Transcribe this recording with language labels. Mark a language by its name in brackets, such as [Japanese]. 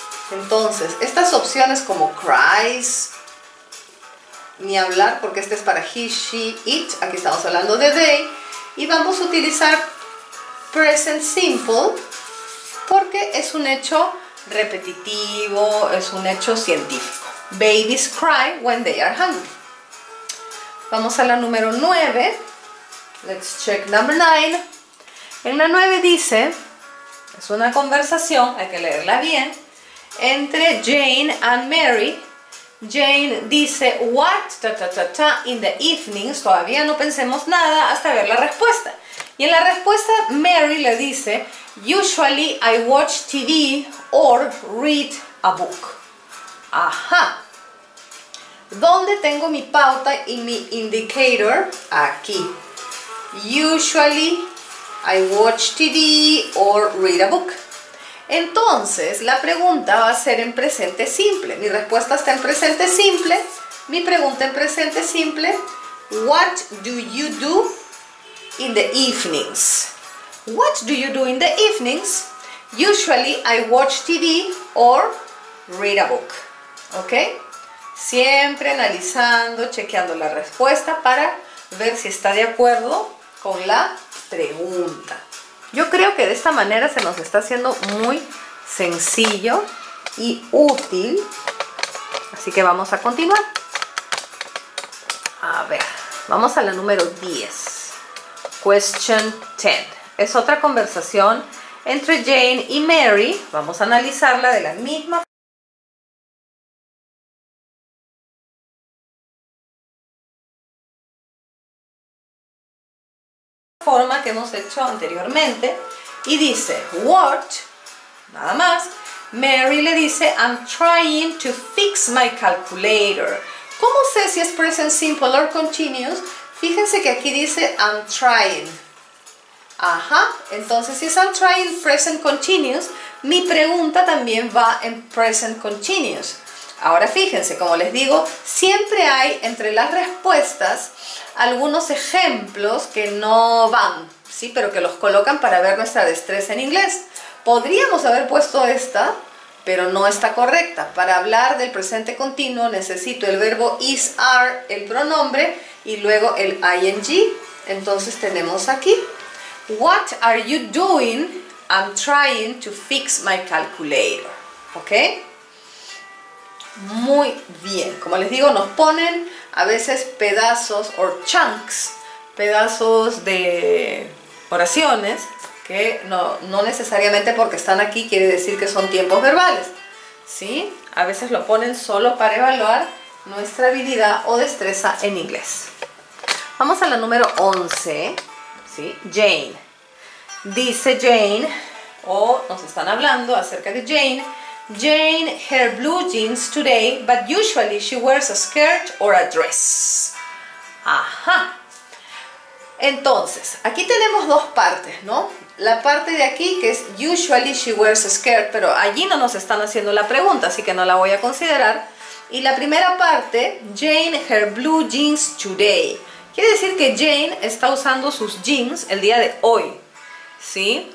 [Spanish] Entonces, estas opciones como cries, ni hablar porque este es para he, she, it. Aquí estamos hablando de they. Y vamos a utilizar present simple porque es un hecho repetitivo, es un hecho científico. [English] Babies cry when they are hungry. [Spanish] Vamos a la número 9. [English] Let's check number 9. [Spanish] En la 9 dice, es una conversación, hay que leerla bien, entre Jane and Mary. [English] Jane dice, what, in the evenings. [Spanish] Todavía no pensemos nada hasta ver la respuesta. Y en la respuesta Mary le dice, [English] usually I watch TV or read a book. [Spanish] Ajá. ¿Dónde tengo mi pauta y mi indicator? Aquí. [English] Usually I watch TV or read a book. Entonces, la pregunta va a ser en presente simple. Mi respuesta está en presente simple. Mi pregunta en presente simple. What do you do in the evenings? What do you do in the evenings? Usually I watch TV or read a book. ¿Ok? [Spanish] Siempre analizando, chequeando la respuesta para ver si está de acuerdo con la pregunta. Yo creo que de esta manera se nos está haciendo muy sencillo y útil. Así que vamos a continuar. A ver, vamos a la número 10. Question 10. Es otra conversación entre Jane y Mary. Vamos a analizarla de la misma forma que hemos hecho anteriormente. Y dice, what, nada más. [English] Mary le dice, I'm trying to fix my calculator. [Spanish] ¿Cómo sé si es present simple or continuous? Fíjense que aquí dice I'm trying. Ajá, entonces si es I'm trying present continuous, mi pregunta también va en present continuous. Ahora fíjense, como les digo, siempre hay entre las respuestas algunos ejemplos que no van, ¿sí? Pero que los colocan para ver nuestra destreza en inglés. Podríamos haber puesto esta, pero no está correcta. Para hablar del presente continuo necesito el verbo is, are, el pronombre y luego el ing. Entonces tenemos aquí, [English] what are you doing? I'm trying to fix my calculator. [Spanish] ¿Ok? Muy bien. Como les digo, nos ponen a veces pedazos o chunks, pedazos de oraciones que no necesariamente porque están aquí quiere decir que son tiempos verbales, ¿sí? A veces lo ponen solo para evaluar nuestra habilidad o destreza en inglés. Vamos a la número 11, ¿sí? Jane. Dice Jane, o nos están hablando acerca de Jane. [English] Jane, her blue jeans today, but usually she wears a skirt or a dress. [Spanish] Ajá. Entonces, aquí tenemos dos partes, ¿no? La parte de aquí que es [English] usually she wears a skirt, [Spanish] pero allí no nos están haciendo la pregunta, así que no la voy a considerar. Y la primera parte, Jane, [English] her blue jeans today. [Spanish] Quiere decir que Jane está usando sus jeans el día de hoy, ¿sí?